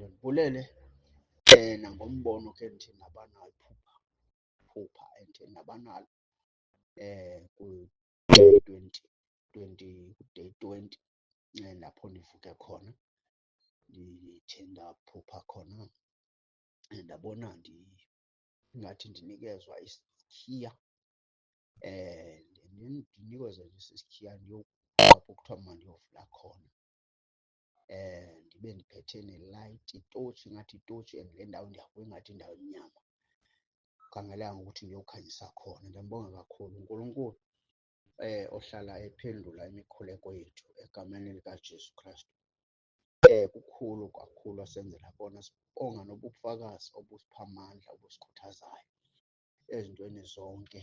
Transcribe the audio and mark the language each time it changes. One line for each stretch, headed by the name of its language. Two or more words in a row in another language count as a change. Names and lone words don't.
Xhosa: Ndibulele nangombono ke ndithi nabanayo iphupha endithe nabanalo ku-day 20 lapho ndivuke khona ndithe ndaphupha khona ndabona ingathi ndinikezwa isikhiya ndinikezwa nje isikhiya apho kuthiwa mandiyovula khona ndibe ndiphethe nelayithi, itotshi, ingathi itotshi, and le ndawo ndiyakuyo ingathi indawo emnyama, khangelanga ukuthi ngiyokhanyisa khona.
Zulu: Ndiyambonga kakhulu uNkulunkulu ohlala ephendula imikhuleko yethu egameni likaJesu Kristu. Kukhulu kakhulu asenzela kona, sibonga nobufakazi obusipha amandla, obusikhuthazayo ezintweni zonke.